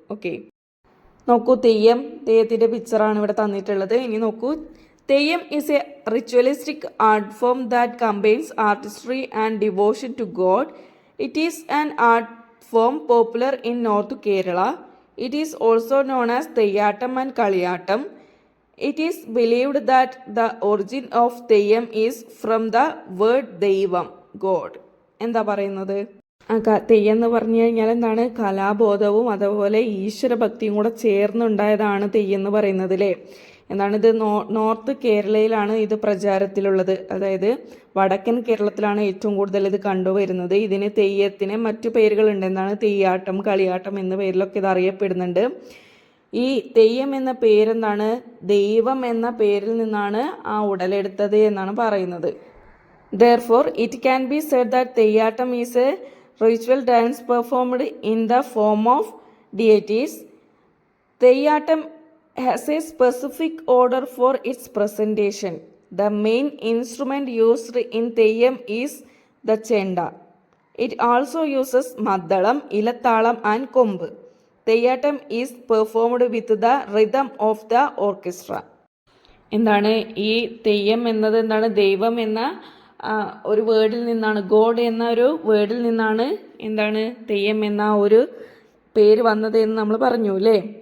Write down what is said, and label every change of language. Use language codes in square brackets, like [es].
[ml] Okay, നോക്കൂ. തെയ്യത്തിൻ്റെ പിക്ചറാണ് ഇവിടെ തന്നിട്ടുള്ളത്. ഇനി നോക്കൂ. [en] Theyyam is a ritualistic art form that combines artistry and devotion to God. It is an art form popular in north Kerala. It is also known as Theyyattam and Kaliyattam. It is believed that the origin of Theyyam is from the word daivam, God. [ml] എന്താ പറയുന്നത്? തെയ്യം എന്ന് പറഞ്ഞു കഴിഞ്ഞാൽ എന്താണ്, കലാബോധവും അതുപോലെ ഈശ്വരഭക്തിയും കൂടെ ചേർന്നുണ്ടായതാണ് തെയ്യം എന്ന് പറയുന്നത് അല്ലേ. എന്താണ് ഇത്, നോർത്ത് കേരളയിലാണ് ഇത് പ്രചാരത്തിലുള്ളത്. അതായത് വടക്കൻ കേരളത്തിലാണ് ഏറ്റവും കൂടുതൽ ഇത് കണ്ടുവരുന്നത്. ഇതിന് തെയ്യത്തിന് മറ്റു പേരുകളുണ്ട്. എന്താണ്, തെയ്യാട്ടം, കളിയാട്ടം എന്ന പേരിലൊക്കെ ഇത് അറിയപ്പെടുന്നുണ്ട്. ഈ തെയ്യം എന്ന പേരെന്താണ്, ദൈവം എന്ന പേരിൽ നിന്നാണ് ഉടലെടുത്തത് എന്നാണ് പറയുന്നത്. [en] Therefore, it can be said that Theyyattam is a ritual dance performed in the form of deities. Theyyattam has a specific order for its presentation. The main instrument used in Theyyam is the chenda. It also uses maddalam, elathalam and kombu. Theyyattam is performed with the rhythm of the orchestra. [ml] എന്താണ് ഈ തെയ്യം എന്നത്, എന്താണ് ദൈവം എന്ന ഒരു വേർഡിൽ നിന്നാണ്, ഗോഡ് എന്ന ഒരു വേർഡിൽ നിന്നാണ് എന്താണ് തെയ്യം എന്ന ഒരു പേര് വന്നത് എന്ന് നമ്മൾ പറഞ്ഞു അല്ലേ.